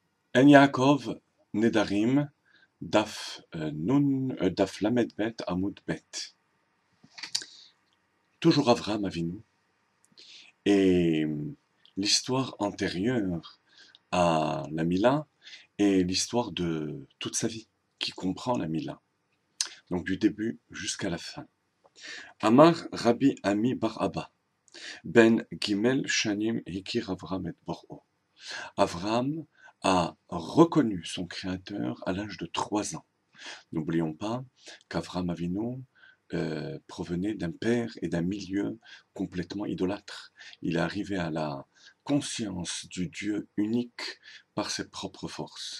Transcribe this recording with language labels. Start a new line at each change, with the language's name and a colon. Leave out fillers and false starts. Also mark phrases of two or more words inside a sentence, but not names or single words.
Hebrew: עין יעקב נדרים, דף ל״ב עמוד ב.
French: Toujours Avram Avinu. Et l'histoire antérieure à la Mila est l'histoire de toute sa vie, qui comprend la Mila. Donc du début jusqu'à la fin.
Hebrew: אמר רבי אמי בר אבא, בן ג׳ שנים הכיר אברם את בוראו.
French: Avram a reconnu son créateur à l'âge de 3 ans. N'oublions pas qu'Avram Avinu provenait d'un père et d'un milieu complètement idolâtre. Il est arrivé à la conscience du Dieu unique par ses propres forces.